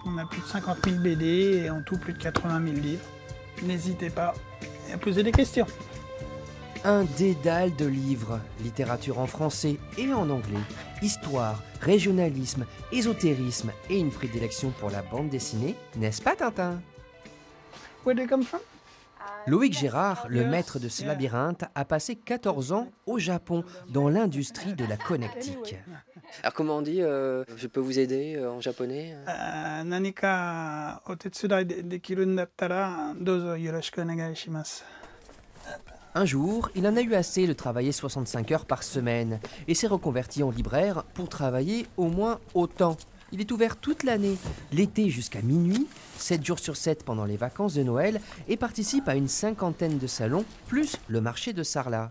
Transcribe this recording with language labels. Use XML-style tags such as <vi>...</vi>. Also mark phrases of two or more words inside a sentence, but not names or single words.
<fr>On a plus de 50 000 BD et en tout plus de 80 000 livres. N'hésitez pas à poser des questions. Un dédale de livres, littérature en français et en anglais, histoire, régionalisme, ésotérisme et une prédilection pour la bande dessinée, n'est-ce pas Tintin?</fr> <en>Where do you come from?</en> <fr>Loïc Gérard, le maître de ce labyrinthe, a passé 14 ans au Japon, dans l'industrie de la connectique. Alors comment on dit je peux vous aider en japonais?</fr> <ja>何かお手伝いできるんだったらどうぞよろしくお願いします.</ja> <fr>Un jour, il en a eu assez de travailler 65 heures par semaine et s'est reconverti en libraire pour travailler au moins autant. Il est ouvert toute l'année, l'été jusqu'à minuit, 7 jours sur 7 pendant les vacances de Noël et participe à une cinquantaine de salons, plus le marché de Sarlat.</fr>